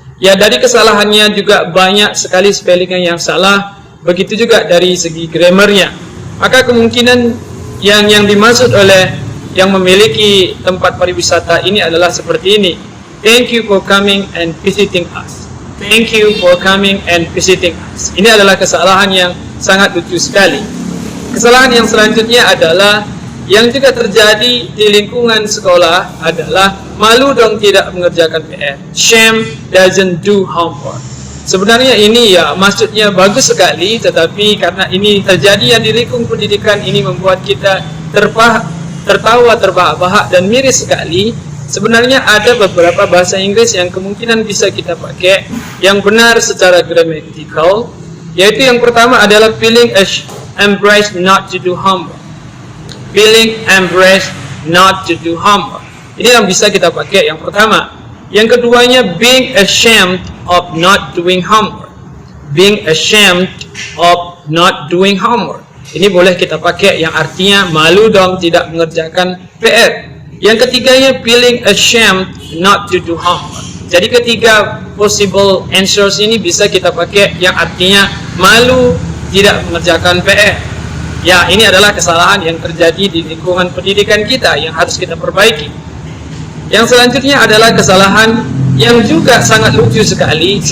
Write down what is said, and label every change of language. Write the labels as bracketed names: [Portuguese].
[Indonesian] Ya, dari kesalahannya juga banyak sekali spellingnya yang salah, begitu juga dari segi grammarnya. Maka kemungkinan yang dimaksud oleh yang memiliki tempat pariwisata ini adalah seperti ini: [English] thank you for coming and visiting us. Thank you for coming and visiting us. [Indonesian] Ini adalah kesalahan yang sangat lucu sekali. Kesalahan yang selanjutnya adalah yang juga terjadi di lingkungan sekolah adalah malu dong tidak mengerjakan PR. [English] Shame doesn't do homework. [Indonesian] Sebenarnya ini ya maksudnya bagus sekali, tetapi karena ini terjadi di lingkungan pendidikan, ini membuat kita tertawa terbahak-bahak dan miris sekali. Sebenarnya ada beberapa bahasa Inggris yang kemungkinan bisa kita pakai yang benar secara grammatical, yaitu yang pertama adalah [English] feeling embarrassed not to do homework. Feeling embarrassed not to do homework. [Indonesian] Ini yang bisa kita pakai yang pertama. Yang keduanya [English] being ashamed of not doing homework. Being ashamed of not doing homework. [Indonesian] Ini boleh kita pakai yang artinya malu dong tidak mengerjakan PR. Yang ketiganya [English] feeling ashamed not to do homework. [Indonesian] Jadi ketiga possible answers ini bisa kita pakai yang artinya malu tidak mengerjakan PR. Ya, ini adalah kesalahan yang terjadi di lingkungan pendidikan kita yang harus kita perbaiki. Yang selanjutnya adalah kesalahan yang juga sangat lucu sekali.